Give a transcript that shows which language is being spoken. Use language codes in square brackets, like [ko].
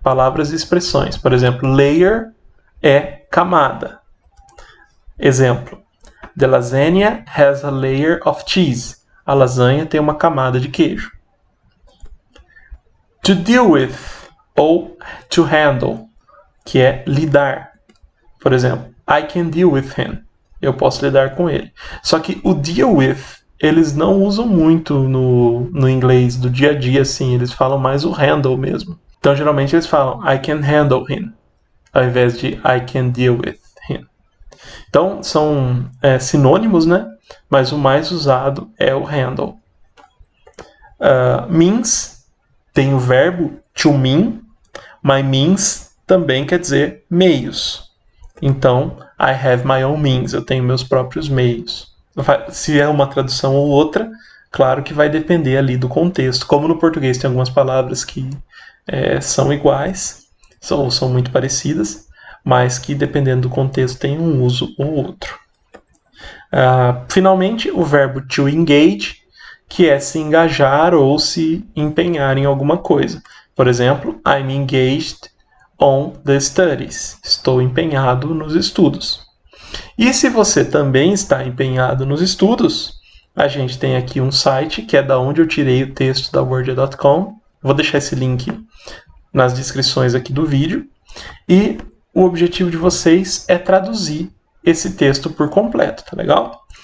[pt] Palavras e expressões. Por exemplo, layer é camada. Exemplo, [en] the lasagna has a layer of cheese. [pt] A lasanha tem uma camada de queijo. To deal with ou to handle, que é lidar. Por exemplo, [en] I can deal with him. [pt] Eu posso lidar com ele. Só que o deal with, eles não usam muito no inglês do dia a dia, assim. Eles falam mais o handle mesmo. Então, geralmente, eles falam [en] I can handle him, [pt] ao invés de [en] I can deal with him. [pt] Então, são sinônimos, né? Mas o mais usado é o handle. Means, tem o verbo to mean, mas means também quer dizer meios. Então, [en] I have my own means, [pt] eu tenho meus próprios meios. Se é uma tradução ou outra, claro que vai depender ali do contexto. Como no português tem algumas palavras que são iguais, são muito parecidas, mas que dependendo do contexto tem um uso ou outro. Finalmente, o verbo to engage, que é se engajar ou se empenhar em alguma coisa. Por exemplo, I'm engaged on the studies. Estou empenhado nos estudos. E se você também está empenhado nos estudos, a gente tem aqui um site que é da onde eu tirei o texto da Wordia.com. Vou deixar esse link nas descrições aqui do vídeo. E o objetivo de vocês é traduzir esse texto por completo, tá legal?